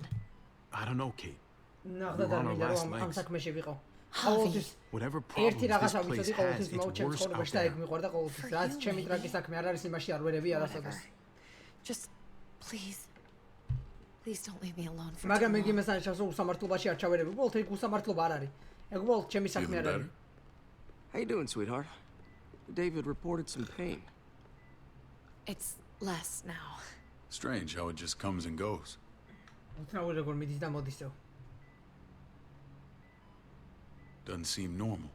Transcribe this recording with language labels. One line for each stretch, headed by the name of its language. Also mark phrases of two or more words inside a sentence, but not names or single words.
English: I don't know, Kate. Whatever problem this place has, it's worse out there. Just please don't leave me alone for
Georgian: მაგრამ მე გიმესანიშნავს რომ უსამართლობაში არ ჩავერები. უბრალოდ ეგ უსამართლობა არ არის. ეგ უბრალოდ ჩემი საქმე არ არის.
English: How you doing, sweetheart? David reported some pain. It's less now. Strange how it just comes and goes. Doesn't seem normal.